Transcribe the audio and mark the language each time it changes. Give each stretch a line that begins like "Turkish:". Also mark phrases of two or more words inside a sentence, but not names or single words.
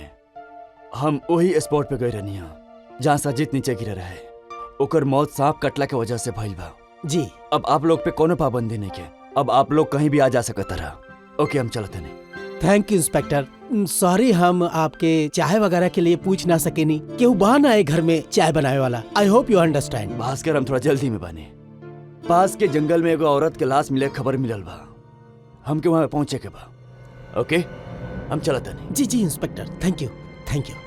Bhojpuri: हम वही स्पॉट पे गए रहनी, जहाँ सजीत नीचे गिर रहा है। ओकर मौत सांप कटला के वजह से भइल बा। जी। अब आप लोग पे कोनो पाबंदी नहीं के, अब आप लोग कहीं भी आ जा सकता रहा। ओके हम चलते नहीं।
English: Thank you inspector.
Bhojpuri: सॉरी हम आपके चाय वगैरह के लिए पूछ ना सके नहीं, केहू बहान आए घर में चाय बनाने वाला।
English: I hope you understand.
Bhojpuri: भास्कर हम थोड़ा जल्दी में बने, पास के जंगल में एगो औरत के लाश मिले खबर मिलल बा, हमके वहां पहुंचे के बा। ओके हम चलते नहीं। जी जी इंस्पेक्टर,
English: Thank you thank you.